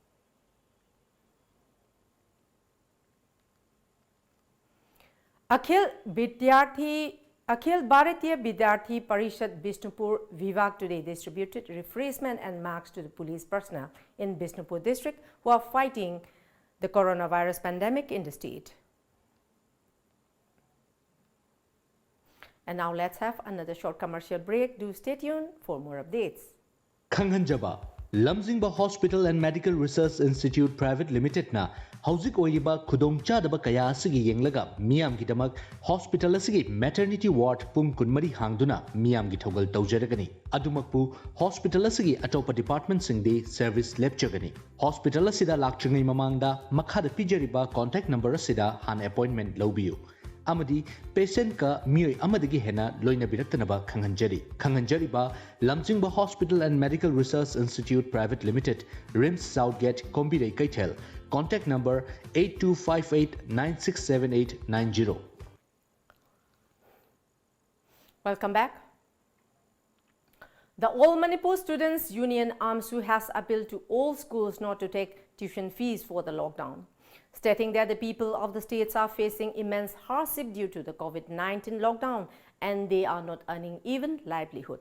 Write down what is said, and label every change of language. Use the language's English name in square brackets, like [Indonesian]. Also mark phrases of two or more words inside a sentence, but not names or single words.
[English] Akhil Bharatiya Vidyarthi Parishad Bishnupur Vivag today distributed refreshment and marks to the police personnel in Bishnupur district who are fighting the coronavirus pandemic in the state. And now let's have another short commercial break. Do stay tuned for more updates. [Manipuri] Kanghanjaba, Lamjingba Hospital and Medical Research Institute Private Limited na Hauzik Oyiba Kudong Chadaba Kaya Asigi Yenglaga Miam Gitamak Hospital Asigi [English] Maternity Ward [Manipuri] Pung Kunmari Hangduna Miam Gitogal Taujaragani Adumakpu Hospital Asigi Atopa Department Singde Service Lepchagani Hospital Asida Lakchangi Mamangda Makhada Pijariba [English] contact number [Manipuri] Asida Han appointment Lobiu Amadi patient ka mioi amadagi hena loina biraktanaba Kanghanjari ba Lamjingba Hospital and Medical Research Institute Private Limited Rims Southgate Kombirei Kaitel [English] contact number [Manipuri] 8258967890. [English] Welcome back. The All Manipur Students Union AMSU has appealed to all schools not to take tuition fees for the lockdown, stating that the people of the states are facing immense hardship due to the COVID-19 lockdown and they are not earning even livelihood.